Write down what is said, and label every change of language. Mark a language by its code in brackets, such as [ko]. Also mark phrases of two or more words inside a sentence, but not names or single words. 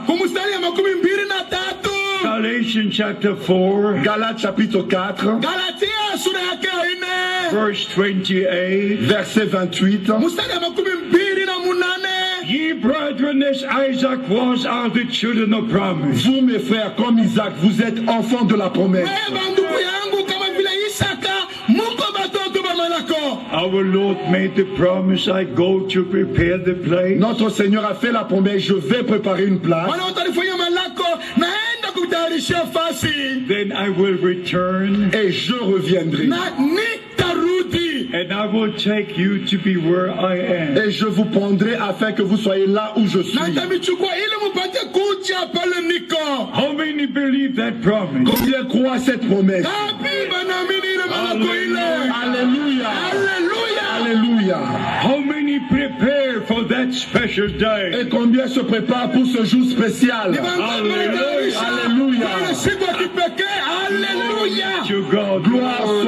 [sw] kumstari ya 23. [en] Galatians chapter 4, [fr] Galates chapitre 4, [sw] Galatia sura yake ya 4 [en] verse 28. [fr] verset 28. [sw] mstari ya 28. [en] Ye brethren, as Isaac was, are the children of promise. [fr] Vous, mes frères, comme Isaac, vous êtes enfants de la promesse. [sw] Wewe ndugu yangu kama vile Isaka muko batoto ba malako. [en] Our Lord made the promise, I go to prepare the place. [fr] Notre Seigneur a fait la promesse, je vais préparer une place, [sw] Wana utalifanya malako naenda kutayarishia fasi. [en] Then I will return, [fr] et je reviendrai. [sw] Na nitarudi. [en] and I will take you to be where I am. [fr] Et je vous prendrai afin que vous soyez là où je [sw] Na [fr] suis. [sw] nitamichukua ili mupate kuja pale niko. [en] How many believe that promise? [fr] Combien croient à cette promesse? [sw] Kapi banaamini ile malako ile. [fr] Alléluia. [sw] Haleluya. [fr] Alléluia. [en] How many prepare for that special day? [fr] Et combien se préparent pour ce jour spécial? Alléluia. Alléluia. [sw] Ile siku ya kipekee. Haleluya. [en] To God. [fr] Gloire